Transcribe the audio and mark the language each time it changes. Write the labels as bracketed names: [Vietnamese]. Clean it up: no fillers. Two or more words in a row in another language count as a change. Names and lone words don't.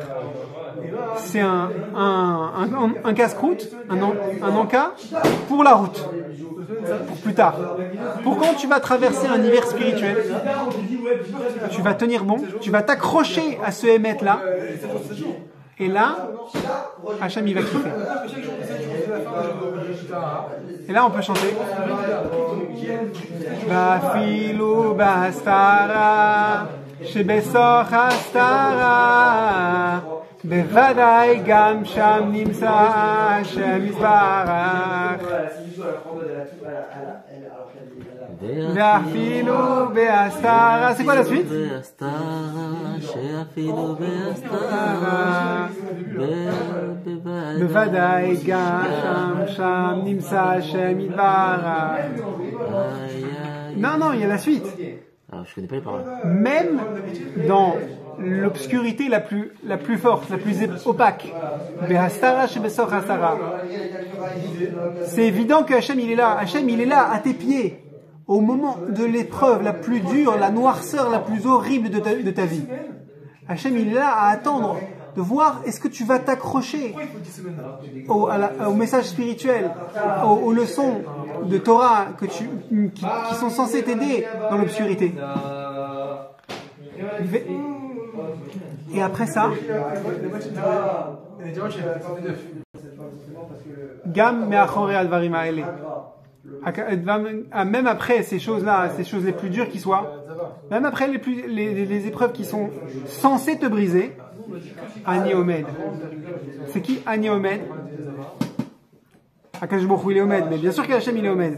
[French] C'est un casse-croûte, un encas pour la route, pour plus tard. Pour quand tu vas traverser un hiver spirituel, tu vas tenir bon, tu vas t'accrocher à ce émet là, et là, Hachem il va kiffer. Et là on peut chanter. [Hebrew] ואפילו בהסתרה שבתוך הסתרה. בוודאי גם שם נמצא השם יתברך ואפילו בהסתרה. [French] C'est quoi la suite? [Hebrew] בוודאי גם שם נמצא השם יתברך. [French] Non, il y a la suite. Alors, je connais pas les paroles. Même dans l'obscurité la plus forte, la plus opaque, c'est évident que Hachem il est là. Hachem il est là à tes pieds au moment de l'épreuve la plus dure, la noirceur la plus horrible de ta vie. Hachem il est là à attendre de voir est-ce que tu vas t'accrocher au message spirituel, aux leçons de Torah qui sont censées t'aider dans l'obscurité. Et après ça, [Hebrew] גם מאחורי הדברים האלה. [French] Même après ces choses-là, ces choses les plus dures qui soient, même après les épreuves qui sont censées te briser, [Hebrew] אני עומד. [French] C'est qui [Hebrew] אני עומד? הקדוש ברוך הוא [French] il est Omed, mais bien sûr qu'Hachem il est Omed.